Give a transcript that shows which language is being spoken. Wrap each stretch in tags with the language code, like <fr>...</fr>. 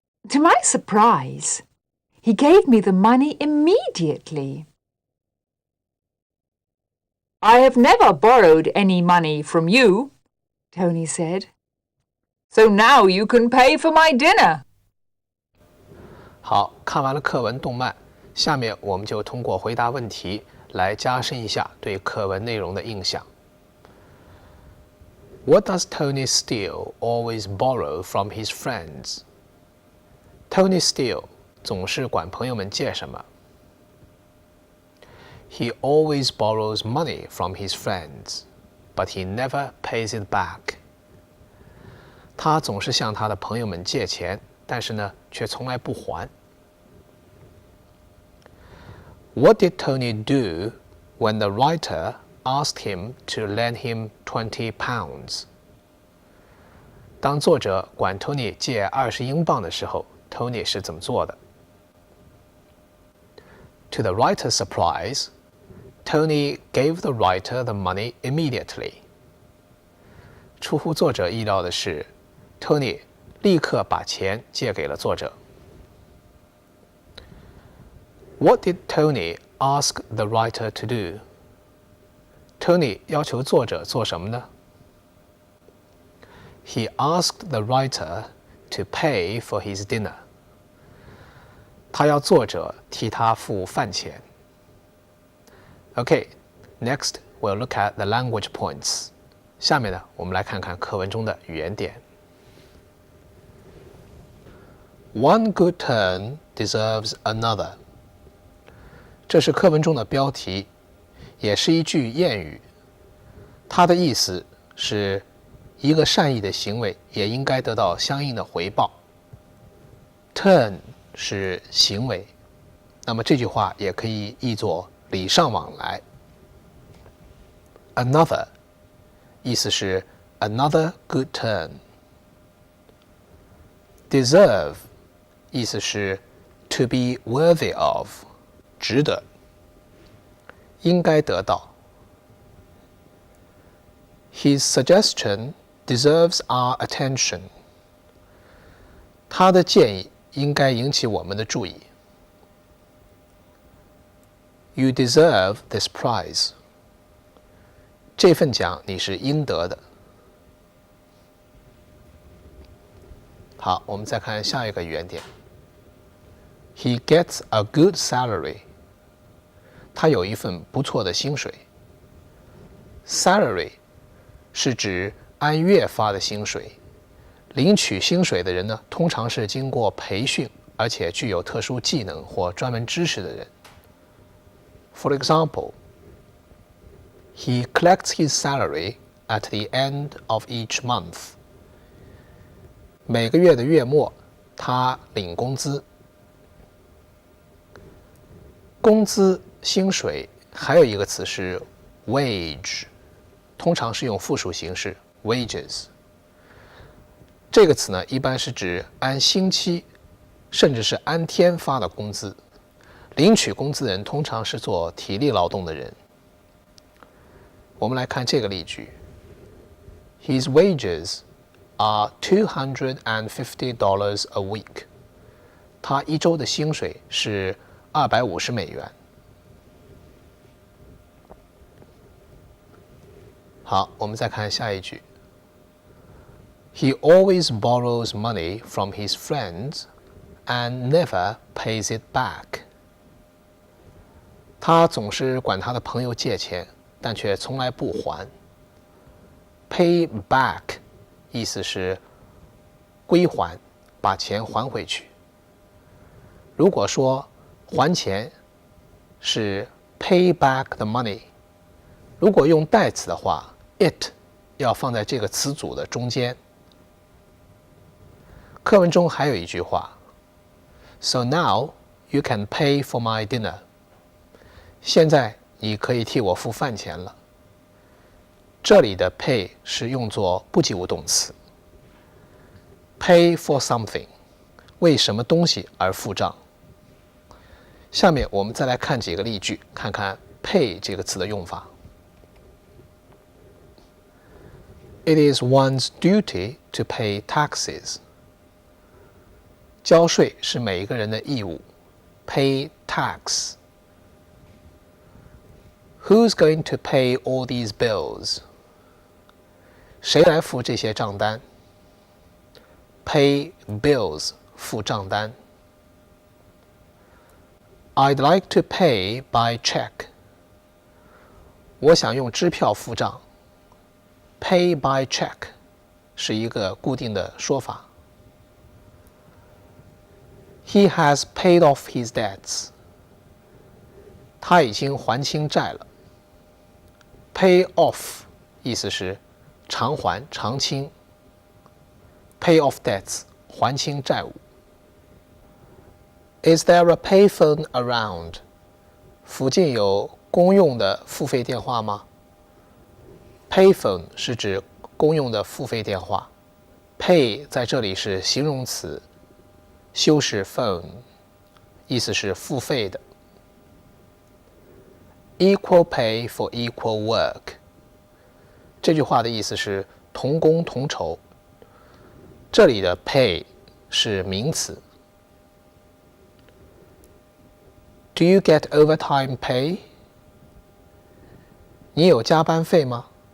<en>To my surprise, he gave me the money immediately. I have never borrowed any money from you, Tony said. So now you can pay for my dinner.</en> <zh>好，看完了课文动漫，下面我们就通过回答问题来加深一下对课文内容的印象。</zh> <en>What does Tony Steele always borrow from his friends?</en> <zh>Tony Steele 总是管朋友们借什么？</zh> <en>He always borrows money from his friends, but he never pays it back.</en> <zh>他总是向他的朋友们借钱，但是呢，却从来不还。</zh> <en>What did Tony do when the writer asked him to lend him 20 pounds?</en> <zh>当作者管 Tony 借20英镑的时候，Tony 是怎么做的？</zh> <en>To the writer's surprise, Tony gave the writer the money immediately.</en> <zh>出乎作者意料的是 ，Tony 立刻把钱借给了作者。</zh> <en>What did Tony ask the writer to do?</en> <zh>Tony 要求作者做什么呢？</zh> <en>He asked the writer to pay for his dinner.</en> <zh>他要作者替他付饭钱。</zh> <en>Okay, next we'll look at the language points.</en> <zh>下面呢，我们来看看课文中的语言点。</zh> <en>One good turn deserves another.</en> <zh>这是课文中的标题，也是一句谚语。它的意思是一个善意的行为也应该得到相应的回报。 Turn 是行为，那么这句话也可以译作礼尚往来。 Another 意思是</zh> <en>another good turn。</en> <zh>Deserve 意思是</zh> <en>to be worthy of</en> <zh>值得，应该得到。</zh> <en>His suggestion deserves our attention.</en> <zh>他的建议应该引起我们的注意。</zh> <en>You deserve this prize.</en> <zh>这份奖你是应得的。好，我们再看下一个语言点。</zh> <en>He gets a good salary.</en> <zh>他有一份不错的薪水。 Salary 是指按月发的薪水。领取薪水的人呢，通常是经过培训，而且具有特殊技能或专门知识的人。</zh> <en>For example, he collects his salary at the end of each month.</en> <zh>每个月的月末，他领工资。工资、薪水还有一个词是 wage， 通常是用复数形式 wages。这个词呢，一般是指按星期，甚至是按天发的工资。领取工资人通常是做体力劳动的人。我们来看这个例句 ：</zh> <en>His wages are $250 a week.</en> <zh>他一周的薪水是$250。好，我们再看下一句。</zh> <en>He always borrows money from his friends and never pays it back.</en> <zh>他总是管他的朋友借钱，但却从来不还。 Pay back 意思是归还，把钱还回去。如果说还钱是</zh> <en>pay back the money，</en> <zh>如果用代词的话 it 要放在这个词组的中间。课文中还有一句话</zh> <en>So now you can pay for my dinner.</en> <zh>现在你可以替我付饭钱了。这里的 pay 是用作不及物动词。</zh> <en>Pay for something</en> <zh>为什么东西而付账。下面我们再来看几个例句，看看 pay 这个词的用法。</zh> <en>It is one's duty to pay taxes.</en> <zh>交税是每一个人的义务。</zh> <en>Pay tax. Who's going to pay all these bills?</en> <zh>谁来付这些账单？</zh> <en>Pay bills</en> <zh>付账单。</zh> <en>I'd like to pay by check.</en> <zh>我想用支票付账。</zh> <en>Pay by check</en> <zh>是一个固定的说法。</zh> <en>He has paid off his debts.</en> <zh>他已经还清债了。 Pay off 意思是偿还、偿清。</zh> <en>Pay off debts</en> <zh>还清债务。</zh> <en>Is there a payphone around?</en> <zh>附近有公用的付费电话吗？Payphone 是指公用的付费电话。 Pay 在这里是形容词，修饰 phone， 意思是付费的。</zh> <en>Equal pay for equal work.</en> <zh>这句话的意思是同工同酬。这里的 pay 是名词。</zh> <en>Do you get overtime pay?</en> <zh>你有加班费吗？</zh>